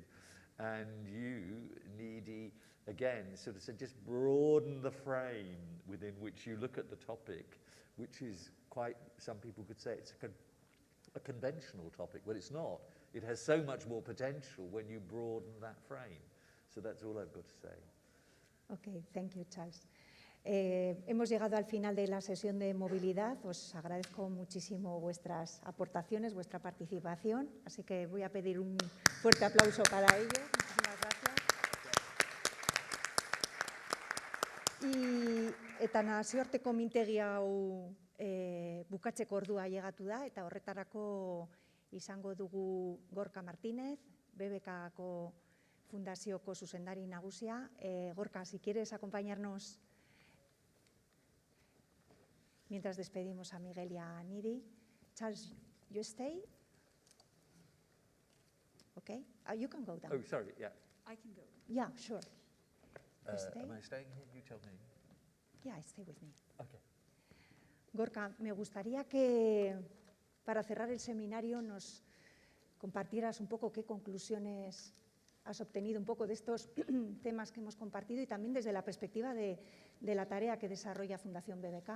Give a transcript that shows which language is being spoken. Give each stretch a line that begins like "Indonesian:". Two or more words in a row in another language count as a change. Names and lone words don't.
English: And you, Needy, again, sort of said, just broaden the frame within which you look at the topic, which is quite, some people could say it's a conventional topic, but it's not. It has so much more potential when you broaden that frame. So that's all I've got to say. Okay, thank you, Charles.
Spanish: Hemos llegado al final de la sesión de movilidad. Os agradezco muchísimo vuestras aportaciones, vuestra participación, así que voy a pedir un fuerte aplauso para ello. Muchísimas gracias.
Basque: Eta Nazioarteko Mintegi hau bukatzeko ordua ailegatu da, eta horretarako izango dugu Gorka Martínez, BBK-ko fundazioko zuzendari nagusia.
Spanish: Gorka, si quieres acompañarnos mientras despedimos a Miguel y a Nidi.
English: Charles, you stay? Okay, you can go down. Oh, sorry, yeah. I can go. Yeah, sure. Am I staying here? You tell me. Yeah, stay with me. Okay.
Spanish: Gorka, me gustaría que para cerrar el seminario nos compartieras un poco qué conclusiones has obtenido un poco de estos temas que hemos compartido y también desde la perspectiva de la tarea que desarrolla Fundación BBK.